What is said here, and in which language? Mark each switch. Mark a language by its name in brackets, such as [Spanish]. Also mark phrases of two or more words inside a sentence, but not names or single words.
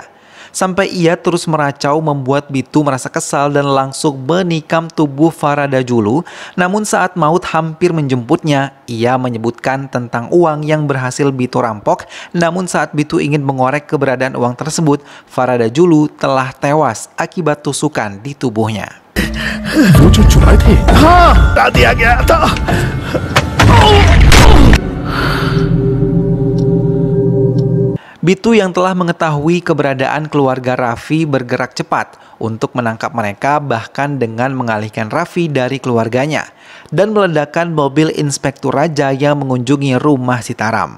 [Indonesian] Sampai ia terus meracau membuat Bitu merasa kesal dan langsung menikam tubuh Farada Julu. Namun saat maut hampir menjemputnya, ia menyebutkan tentang uang yang berhasil Bitu rampok. Namun saat Bitu ingin mengorek keberadaan uang tersebut, Farada Julu telah tewas akibat tusukan di tubuhnya. [Hindi] वो जो चुराए थे हाँ हटा दिया गया था। [Indonesian] Bitu yang telah mengetahui keberadaan keluarga Raffi bergerak cepat untuk menangkap mereka bahkan dengan mengalihkan Raffi dari keluarganya dan meledakkan mobil Inspektur Raja yang mengunjungi rumah Sitaram.